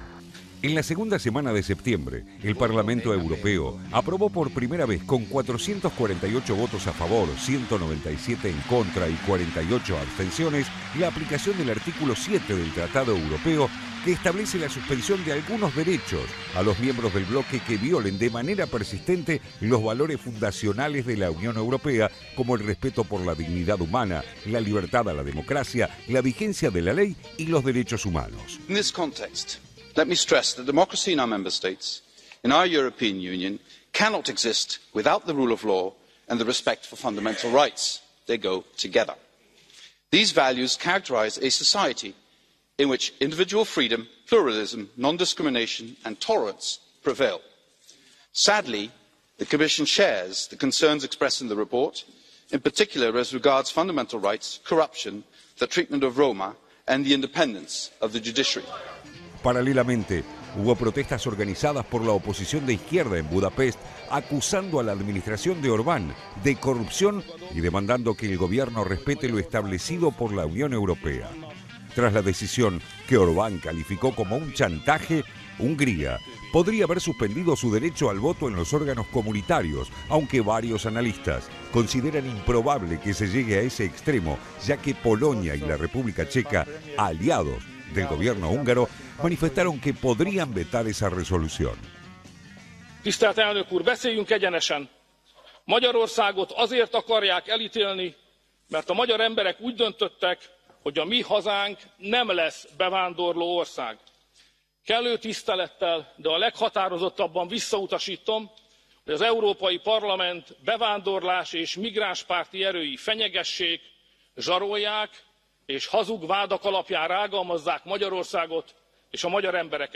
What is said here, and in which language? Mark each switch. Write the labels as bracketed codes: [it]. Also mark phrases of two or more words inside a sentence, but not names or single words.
[es] En la segunda semana de septiembre, el Parlamento Europeo aprobó por primera vez con 448 votos a favor, 197 en contra y 48 abstenciones, la aplicación del artículo 7 del Tratado Europeo que establece la suspensión de algunos derechos a los miembros del bloque que violen de manera persistente los valores fundacionales de la Unión Europea, como el respeto por la dignidad humana, la libertad a la democracia, la vigencia de la ley y los derechos humanos. [en] In this context, let me stress that democracy in our member states, in our European Union, cannot exist without the rule of law and the respect for fundamental rights. They go together. These values characterise a society in which individual freedom, pluralism, non-discrimination and tolerance prevail. Sadly, the Commission shares the concerns expressed in the report, in particular as regards fundamental rights, corruption, the treatment of Roma and the independence of the judiciary. [es] Paralelamente, hubo protestas organizadas por la oposición de izquierda en Budapest acusando a la administración de Orbán de corrupción y demandando que el gobierno respete lo establecido por la Unión Europea. Tras la decisión que Orbán calificó como un chantaje, Hungría podría haber suspendido su derecho al voto en los órganos comunitarios, aunque varios analistas consideran improbable que se llegue a ese extremo, ya que Polonia y la República Checa, aliados del gobierno húngaro, manifestaron que podrían vetar esa resolución. [hu] Tisztelt elnök úr, beszéljünk egyenesen. Magyarországot azért akarják elítélni, mert a magyar emberek úgy döntöttek, hogy a mi hazánk nem lesz bevándorló ország. Kellő tisztelettel, de a leghatározottabban visszautasítom, hogy az Európai Parlament bevándorlás és migránspárti erői fenyegessék, zsarolják és hazug vádak alapján rágalmazzák Magyarországot és a magyar embereket.